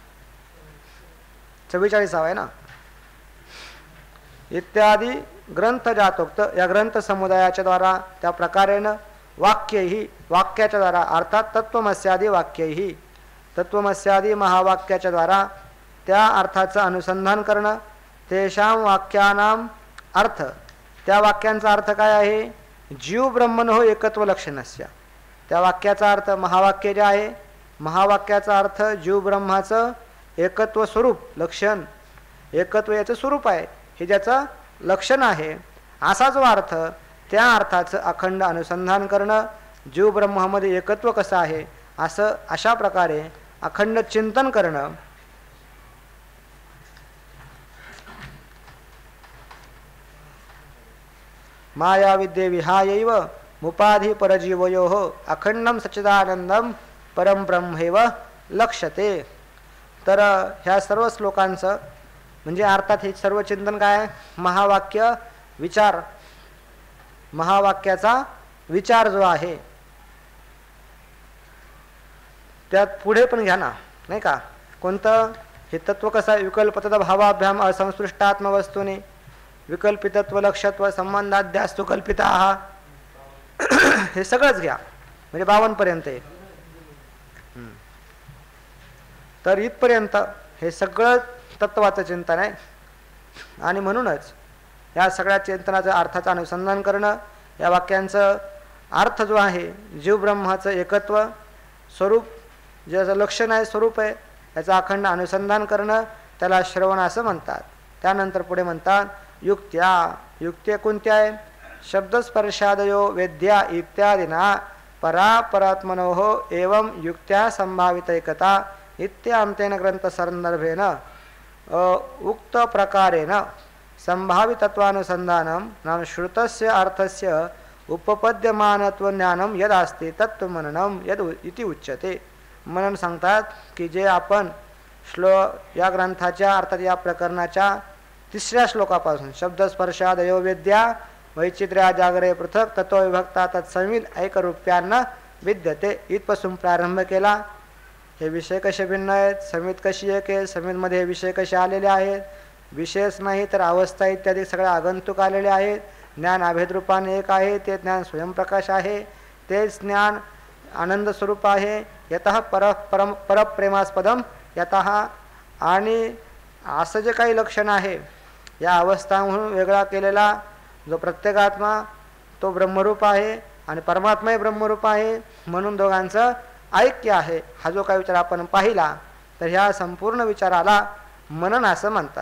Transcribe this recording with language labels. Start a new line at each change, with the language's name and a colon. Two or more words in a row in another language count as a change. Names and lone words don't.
Marathi: 44वा आहे ना इत्यादी ग्रंथजातोक्त या ग्रंथ समुदायाच्या द्वारा त्या प्रकारेण वाक्यही वाक्याच्या द्वारा अर्थात तत्वमस्यादी वाक्यही तत्वमस्यादी महावाक्याच्या द्वारा त्या अर्थाचं अनुसंधान करणं
Sanskrit: तेषां वाक्यानाम अर्थ
Marathi: त्या वाक्यांचा अर्थ काय आहे
Sanskrit: जीव ब्रह्मणो एकत्व लक्षणस्य
Marathi: त्या वाक्याचा अर्थ महावाक्य जे आहे महावाक्याचा अर्थ जीव ब्रह्माचं एकत्व स्वरूप लक्षण एकत्व याचं स्वरूप आहे हे ज्याचं लक्षण आहे असा जो अर्थ त्या अर्थाचं अखंड अनुसंधान करणं जीव ब्रह्मामध्ये एकत्व कसं आहे असं अशा प्रकारे अखंड चिंतन करणं
Sanskrit: माया विद्ये विहायैव मुपाधि परजीवयोः अखंडम सच्चिदानंदम परम ब्रह्मैव लक्ष्यते.
Marathi: तर ह्या सर्व श्लोकांचं म्हणजे अर्थात हे सर्व चिंतन काय महावाक्य विचार महावाक्याचा विचार जो आहे त्यात पुढे पण घ्या ना नाही का कोणतं हे तत्व कसं
Sanskrit: विकल्पतः भावाभ्याम असंस्पृष्टात्म वस्तूने विकल्पितत्व लक्षत्व संबंधाध्यास्तु कल्पिता
Marathi: हे सगळंच घ्या, म्हणजे 52 पर्यंत आहे. तर इथपर्यंत हे सगळं तत्वाचं चिंतन आहे. आणि म्हणूनच या सगळ्या चिंतनाचं अर्थाचं अनुसंधान करणं, या वाक्यांचं अर्थ जो आहे जीवब्रह्माचं एकत्व स्वरूप ज्याचं लक्षण आहे स्वरूप आहे याचं अखंड अनुसंधान करणं त्याला श्रवण असं म्हणतात. त्यानंतर पुढे म्हणतात युक्त्या कोणत्या आहे?
Sanskrit: शब्दस्पर्शादयो वेद्या इत्यादीना परापरात्मनोः एवं युक्त्या संभावित एकता इत्यान्तेन ग्रंथसंदर्भेन उक्त प्रकारेण संभावितत्वानुसंधानं नाम श्रुतस्य अर्थस्य उपपद्यमानत्वज्ञानं यदस्ति तत्त्वमननं यद इति उच्यते.
Marathi: मनन सांगतात की जे आपण या ग्रंथाच्या अर्थात या प्रकरणाच्या 3ऱ्या श्लोकापासून
Sanskrit: शब्दस्पर्शादयो वेद्या वैचित्र्या जागरे पृथक तत्व विभक्ता तत्संविद ऐकरूप्यान्न विद्यते
Marathi: इथपासून प्रारंभ केला. हे विषय कसे भिन्न आहेत, समित कशी एक आहे, समितमध्ये हे विषय कसे आलेले आहेत, विषयच नाही तर अवस्था इत्यादी सगळे आगंतुक आलेले आहेत. ज्ञान अभेदरूपाने एक आहे, ते ज्ञान स्वयंप्रकाश आहे, तेच ज्ञान आनंद स्वरूप आहे.
Sanskrit: यतः परप्रेमास्पदम यतः
Marathi: आणि असं जे काही लक्षण आहे या अवस्था म्हणून वेगळा केलेला जो प्रत्येकात्मा तो ब्रह्मरूप आहे आणि परमात्माही ब्रह्मरूप आहे म्हणून दोघांचं ऐक्य आहे. हा जो काही विचार आपण पाहिला तर ह्या संपूर्ण विचाराला मनन असं म्हणतात.